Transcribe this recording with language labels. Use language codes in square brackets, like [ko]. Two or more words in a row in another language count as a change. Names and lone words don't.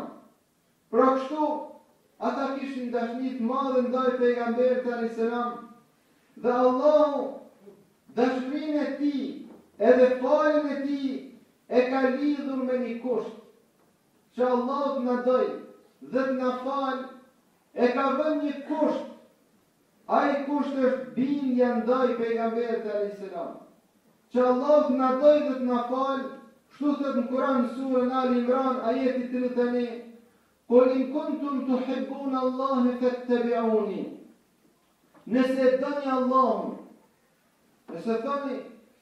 [sq] Pra kështu, ata kishin dashni të madhe ndaj pejgamberit [ar] عليه السلام, [sq] dhe Allahu falënderimin e tij, edhe faljen e tij e ka lidhur me një kusht, që Allah të na doj dhe të na fal, e ka vënë një kusht. Ai kusht është bindja ndaj pejgamberit [ar] عليه السلام. [sq] Që Allah të na doj dhe të na fal, kështu thot në Kur'an surën Ali Imran ajeti 31, [ar] "قل إن كنتم تحبون الله فاتبعوني." [sq] Nëse doni Allahun, nëse thoni